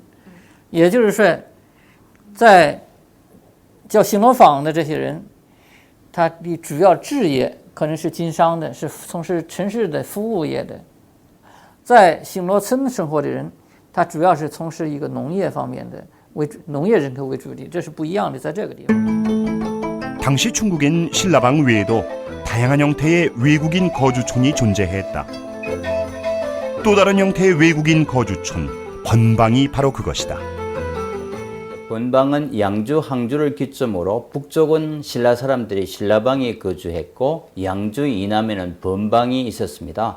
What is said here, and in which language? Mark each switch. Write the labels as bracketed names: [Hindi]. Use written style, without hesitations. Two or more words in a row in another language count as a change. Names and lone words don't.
[Chinese] 也就是说，在叫新罗坊的这些人，他的主要职业可能是经商的，是从事城市的服务业的；在新罗村生活的人，他主要是从事一个农业方面的为主，农业人口为主的，这是不一样的，在这个地方。 [Korean] 당시 중국엔 신라방 외에도 다양한 형태의 외국인 거주촌이 존재했다. 또 다른 형태의 외국인 거주촌, 번방이 바로 그것이다. 번방은 양주, 항주를 기점으로 북쪽은 신라 사람들이 신라방에 거주했고 양주 이남에는 번방이 있었습니다.